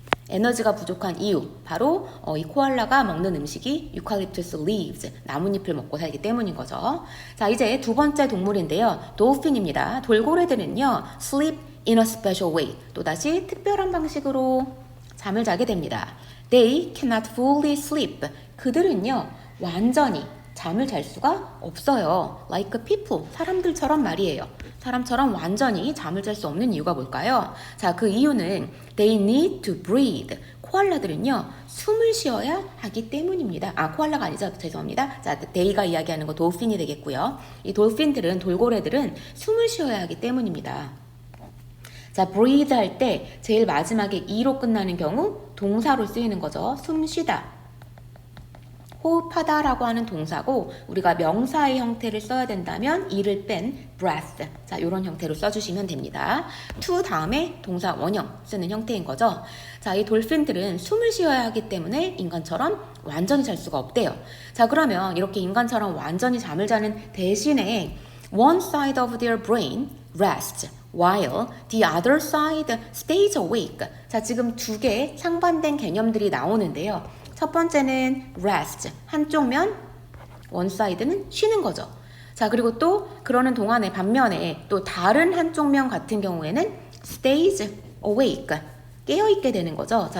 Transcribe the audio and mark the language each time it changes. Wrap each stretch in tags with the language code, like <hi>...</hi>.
<ko>에너지가 부족한 이유, 바로 이 코알라가 먹는 음식이 유칼립투스 leaves, 나뭇잎을 먹고 살기 때문인 거죠. 자, 이제 두 번째 동물인데요. 돌핀입니다. 돌고래들은요,</ko> <en>sleep in a special way,</en> <ko>또다시 특별한 방식으로 잠을 자게 됩니다.</ko> <en>They cannot fully sleep.</en> <ko>그들은요, 완전히 잠을 잘 수가 없어요.</ko> <en>Like people,</en> <ko>사람들처럼 말이에요. 사람처럼 완전히 잠을 잘 수 없는 이유가 뭘까요? 자, 그 이유는</ko> <en>they need to breathe.</en> <ko>코알라들은요, 숨을 쉬어야 하기 때문입니다. 아, 코알라가 아니죠. 죄송합니다. 자, they가 이야기하는 거 돌핀이 되겠고요. 이 돌핀들은, 돌고래들은 숨을 쉬어야 하기 때문입니다. 자, breathe 할 때 제일 마지막에 e로 끝나는 경우 동사로 쓰이는 거죠. 숨 쉬다. 호흡하다라고 하는 동사고 우리가 명사의 형태를 써야 된다면 이를 뺀 breath. 자, 이런 형태로 써주시면 됩니다. to 다음에 동사 원형 쓰는 형태인 거죠. 자, 이 돌핀들은 숨을 쉬어야 하기 때문에 인간처럼 완전히 잘 수가 없대요. 자, 그러면 이렇게 인간처럼 완전히 잠을 자는 대신에</ko> <en>one side of their brain rests while the other side stays awake.</en> <ko>자, 지금 두 개의 상반된 개념들이 나오는데요. 첫 번째는 rest, 한쪽 면,</ko> <en>one side</en> <ko>는 쉬는 거죠. 자, 그리고 또 그러는 동안에 반면에 또 다른 한쪽 면 같은 경우에는</ko> <en>stays awake,</en> <ko>깨어있게 되는 거죠.</ko>